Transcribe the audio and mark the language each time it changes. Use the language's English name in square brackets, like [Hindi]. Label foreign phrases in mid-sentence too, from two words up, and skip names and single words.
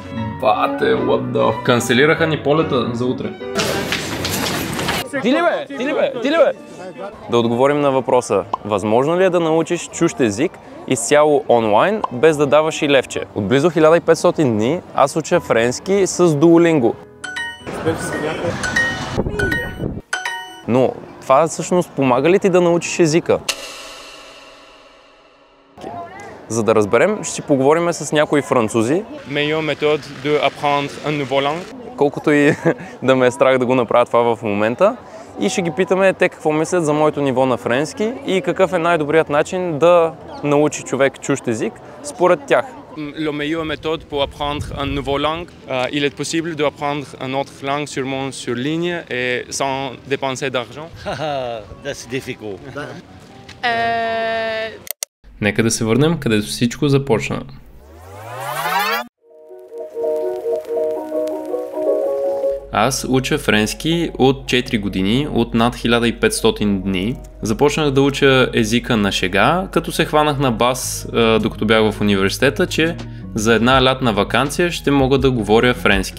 [Bulgarian] Бате, [English] what the... [Bulgarian] Канцелираха ни полета за утре. Ти ли бе? Да отговорим на въпроса. Възможно ли е да научиш чужд език изцяло онлайн, без да даваш и левче? От близо 1500 дни аз уча френски с Duolingo. Но това всъщност помага ли ти да научиш езика? За да разберем, ще си поговорим с някои французи. [French] Meilleure méthode de apprendre un nouveau langue. [Bulgarian] Колкото и да ме е страх да го направя това в момента. И ще ги питаме те какво мислят за моето ниво на френски и какъв е най-добрият начин да научи човек чужд език според тях. [French] La meilleure méthode pour apprendre une nouvelle langue, il est possible d'apprendre une autre langue sûrement sur ligne et sans dépenser d'argent. [English] That's difficult. [Bulgarian] Нека да се върнем, където всичко започна. Аз уча френски от 4 години, от над 1500 дни. Започнах да уча езика на шега, като се хванах на бас, докато бях в университета, че за една лятна ваканция ще мога да говоря френски.